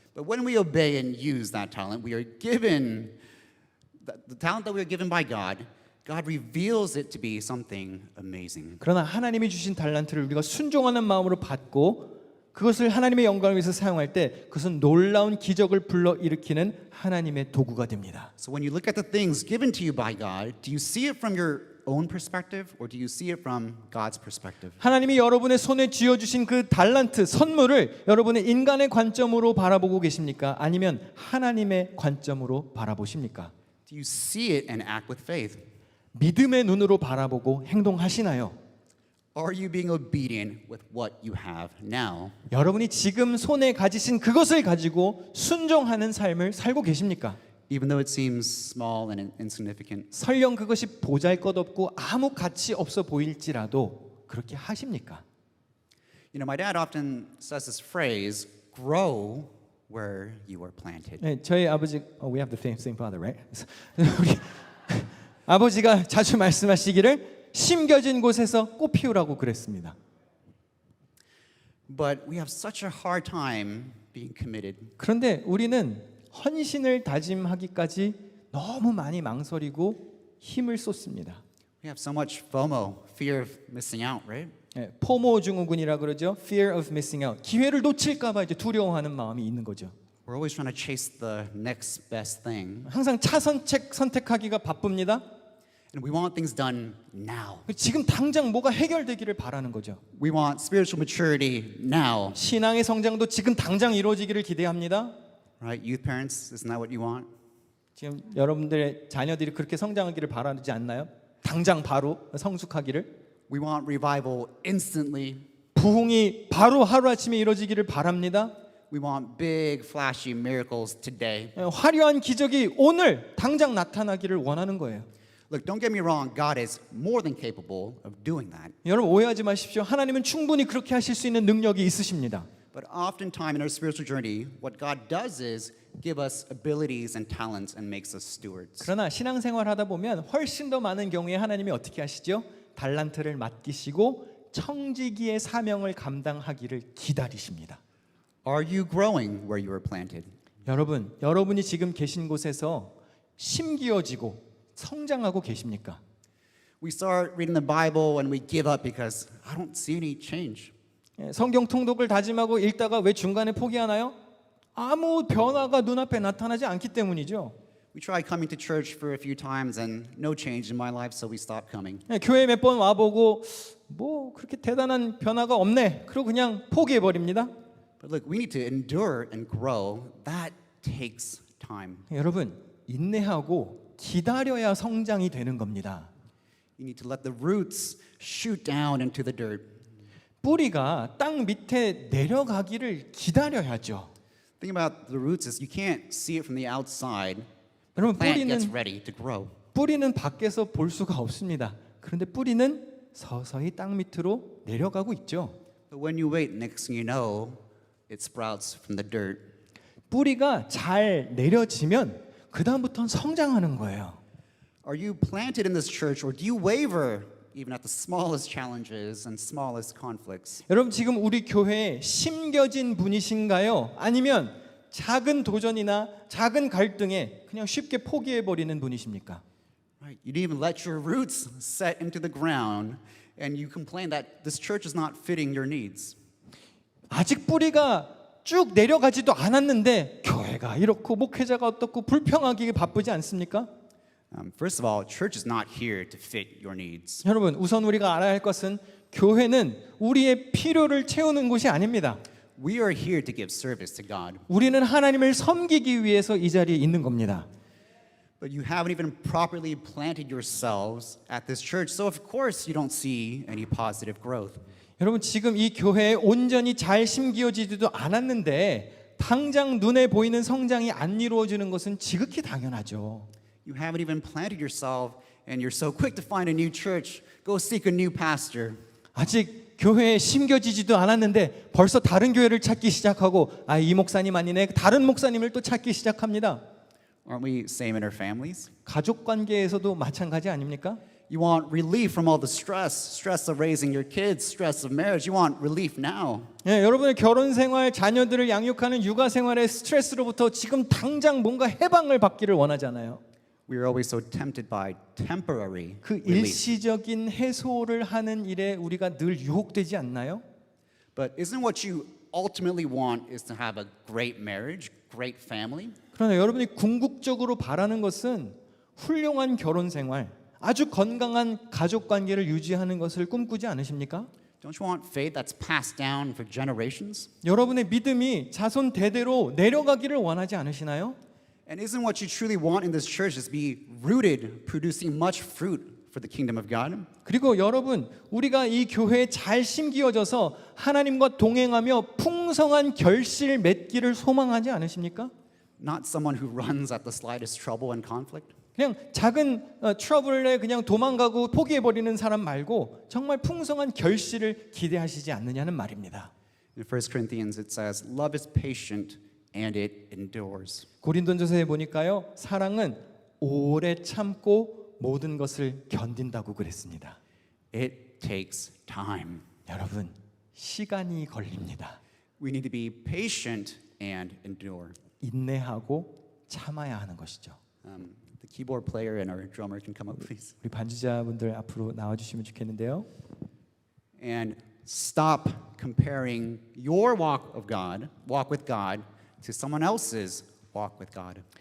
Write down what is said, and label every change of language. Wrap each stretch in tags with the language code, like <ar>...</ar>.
<en>But when we obey and use that talent, we are given the talent that we are given by God. God reveals it to be something amazing.</en> <ko>그러나 하나님이 주신 달란트를 우리가 순종하는 마음으로 받고 그것을 하나님의 영광을 위해서 사용할 때 그것은 놀라운 기적을 불러 일으키는 하나님의 도구가 됩니다.</ko> <en>So when you look at the things given to you by God, do you see it from your own perspective or do you see it from God's perspective?</en> <ko>하나님이 여러분의 손에 쥐어 주신 그 달란트 선물을 여러분의 인간의 관점으로 바라보고 계십니까? 아니면 하나님의 관점으로 바라보십니까?</ko> <en>Do you see it and act with faith?</en> <ko>믿음의 눈으로 바라보고 행동하시나요?</ko> <en>Are you being obedient with what you have now?</en> <ko>여러분이 지금 손에 가지신 그것을 가지고 순종하는 삶을 살고 계십니까?</ko> <en>Even though it seems small and insignificant.</en> <ko>설령 그것이 보잘것없고 아무 가치 없어 보일지라도 그렇게 하십니까?</ko> <en>You know, my dad often says this phrase, grow where you are planted.</en> <ko>네, 저희 아버지,</ko> <en>we have the same father, right?</en> <ko>우리 아버지가 자주 말씀하시기를 심겨진 곳에서 꽃 피우라고 그랬습니다.</ko> <en>But we have such a hard time being committed.</en> <ko>그런데 우리는 헌신을 다짐하기까지 너무 많이 망설이고 힘을 쏟습니다.</ko> <en>We have so much FOMO, fear of missing out, right?</en> <ko>네, 포모 증후군이라 그러죠.</ko> <en>Fear of missing out.</en> <ko>기회를 놓칠까 봐 이제 두려워하는 마음이 있는 거죠.</ko> <en>We're always trying to chase the next best thing.</en> <ko>항상 차선책 선택하기가 바쁩니다.</ko> <en>And we want things done now.</en> <ko>지금 당장 뭐가 해결되기를 바라는 거죠.</ko> <en>We want spiritual maturity now.</en> <ko>신앙의 성장도 지금 당장 이루어지기를 기대합니다.</ko> <en>Right? Youth parents, isn't that what you want?</en> <ko>지금 여러분들의 자녀들이 그렇게 성장하기를 바라지 않나요? 당장 바로 성숙하기를.</ko> <en>We want revival instantly.</en> <ko>부흥이 바로 하루아침에 이루어지기를 바랍니다.</ko> <en>We want big, flashy miracles today.</en> <ko>화려한 기적이 오늘 당장 나타나기를 원하는 거예요.</ko> <en>Look, don't get me wrong. God is more than capable of doing that.</en> <ko>여러분 오해하지 마십시오. 하나님은 충분히 그렇게 하실 수 있는 능력이 있으십니다.</ko> <en>But oftentimes in our spiritual journey, what God does is give us abilities and talents and makes us stewards.</en> <ko>그러나 신앙생활 하다 보면 훨씬 더 많은 경우에 하나님이 어떻게 하시죠? 달란트를 맡기시고 청지기의 사명을 감당하기를 기다리십니다.</ko> <en>Are you growing where you were planted?</en> <ko>여러분, 여러분이 지금 계신 곳에서 심기어지고 성장하고 계십니까?</ko> <en>We start reading the Bible and we give up because I don't see any change.</en> <ko>성경 통독을 다짐하고 읽다가 왜 중간에 포기하나요? 아무 변화가 눈앞에 나타나지 않기 때문이죠.</ko> <en>We tried coming to church for a few times and no change in my life, so we stopped coming.</en> <ko>교회 몇 번 와보고 뭐 그렇게 대단한 변화가 없네. 그리고 그냥 포기해 버립니다.</ko> <en>But look, we need to endure and grow. That takes time.</en> <ko>여러분 인내하고 기다려야 성장이 되는 겁니다.</ko> <en>You need to let the roots shoot down into the dirt.</en> <ko>뿌리가 땅 밑에 내려가기를 기다려야죠.</ko> <en>Think about the roots is you can't see it from the outside.</en> <ko>여러분</ko> <en>Plant gets ready to grow.</en> <ko>뿌리는 밖에서 볼 수가 없습니다. 그런데 뿌리는 서서히 땅 밑으로 내려가고 있죠.</ko> <en>But when you wait, next thing you know, it sprouts from the dirt.</en> <ko>뿌리가 잘 내려지면 그 다음부터는 성장하는 거예요.</ko> <en>Are you planted in this church or do you waver even at the smallest challenges and smallest conflicts?</en> <ko>여러분 지금 우리 교회에 심겨진 분이신가요? 아니면 작은 도전이나 작은 갈등에 그냥 쉽게 포기해 버리는 분이십니까?</ko> <en>Right. You didn't even let your roots set into the ground and you complain that this church is not fitting your needs.</en> <ko>아직 뿌리가 쭉 내려가지도 않았는데 교회가 이렇고 목회자가 어떻고 불평하기 바쁘지 않습니까?</ko> <en>First of all, church is not here to fit your needs.</en> <ko>여러분 우선 우리가 알아야 할 것은 교회는 우리의 필요를 채우는 곳이 아닙니다.</ko> <en>We are here to give service to God.</en> <ko>우리는 하나님을 섬기기 위해서 이 자리에 있는 겁니다.</ko> <en>But you haven't even properly planted yourselves at this church, so of course you don't see any positive growth.</en> <ko>여러분 지금 이 교회에 온전히 잘 심기어지지도 않았는데 당장 눈에 보이는 성장이 안 이루어지는 것은 지극히 당연하죠.</ko> <en>You haven't even planted yourself and you're so quick to find a new church. Go seek a new pastor.</en> <ko>아직 교회에 심겨지지도 않았는데 벌써 다른 교회를 찾기 시작하고 이 목사님 아니네 다른 목사님을 또 찾기 시작합니다.</ko> <en>Aren't we same in our families?</en> <ko>가족 관계에서도 마찬가지 아닙니까?</ko> <en>You want relief from all the stress of raising your kids, stress of marriage. You want relief now.</en> <ko>예, 여러분의 결혼 생활, 자녀들을 양육하는 육아 생활의 스트레스로부터 지금 당장 뭔가 해방을 받기를 원하잖아요.</ko> <en>We are always so tempted by temporary 그 relief.</en> <ko>일시적인 해소를 하는 일에 우리가 늘 유혹되지 않나요?</ko> <en>But isn't what you ultimately want is to have a great marriage, great family?</en> <ko>그러나 여러분이 궁극적으로 바라는 것은 훌륭한 결혼 생활, 아주 건강한 가족 관계를 유지하는 것을 꿈꾸지 않으십니까?</ko> <en>Don't you want faith that's passed down for generations?</en> <ko>여러분의 믿음이 자손 대대로 내려가기를 원하지 않으시나요?</ko> <en>And isn't what you truly want in this church is be rooted, producing much fruit for the kingdom of God?</en> <ko>그리고 여러분, 우리가 이 교회에 잘 심기어져서 하나님과 동행하며 풍성한 결실 맺기를 소망하지 않으십니까?</ko> <en>Not someone who runs at the slightest trouble and conflict.</en> <ko>그냥 작은 트러블에 그냥 도망가고 포기해버리는 사람 말고 정말 풍성한 결실을 기대하시지 않느냐는 말입니다.</ko> <en>In 1 Corinthians it says, love is patient and it endures.</en> <ko>고린도전서에 보니까요, 사랑은 오래 참고 모든 것을 견딘다고 그랬습니다.</ko> <en>It takes time.</en> <ko>여러분, 시간이 걸립니다.</ko> <en>We need to be patient and endure.</en> <ko>인내하고 참아야 하는 것이죠.</ko> <en>The keyboard player and our drummer can come up, please.</en> <ko>우리 반주자분들 앞으로 나와주시면 좋겠는데요.</ko> <en>And stop comparing your walk with God, to someone else's walk with God.</en>